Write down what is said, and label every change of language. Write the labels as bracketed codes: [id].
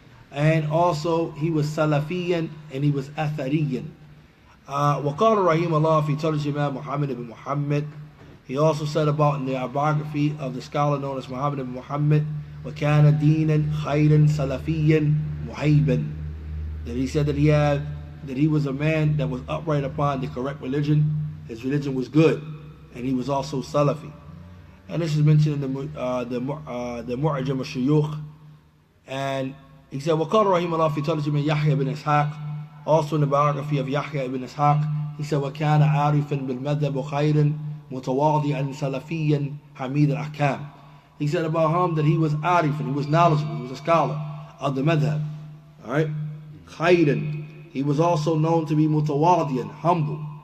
[en] And also he was Salafiyan and he was Athariyan. [ar] وقال رحمه الله في ترجمة محمد ibn Muhammad. [en] He also said about in the biography of the scholar known as Muhammad ibn Muhammad, [ar] وكان دينا خيرا سلفيا محيبا. [en] That he said that he was a man that was upright upon the correct religion. His religion was good, and he was also Salafi. And this is mentioned in the Mu'jam al-Shuyukh. And he said, [ar] وقال رحمه الله في ترجمة يحيى بن إسحاق. [en] Also in the biography of Yahya ibn Ishaq, he said, [ar] وكان عارفا بالمذهب وخيرا متواضعا سلفيا حميد الأحكام. [en] He said about him that he was arif, and he was knowledgeable, he was a scholar of the madhab. Alright? Khayran. He was also known to be mutawadiyan, humble.